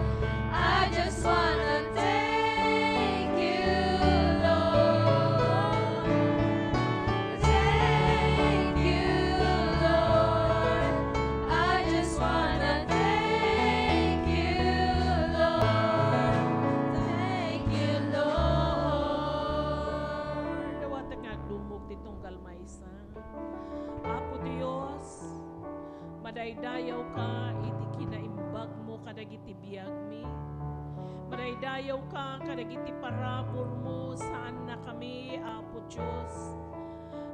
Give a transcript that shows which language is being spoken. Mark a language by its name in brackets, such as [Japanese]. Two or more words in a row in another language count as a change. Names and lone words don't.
[English] I just wanna thank you, Lord. Thank you, Lord. I just wanna thank you, Lord. Thank you, Lord. [Iloko] Dawat nga dumog ditong kalmaysa. Apo Dios, madaydayaw ka, iti kinaimbag mo kadagiti biyag mi. Madaydayaw ka kadagiti parabor mo saan na kami, Apo Dios.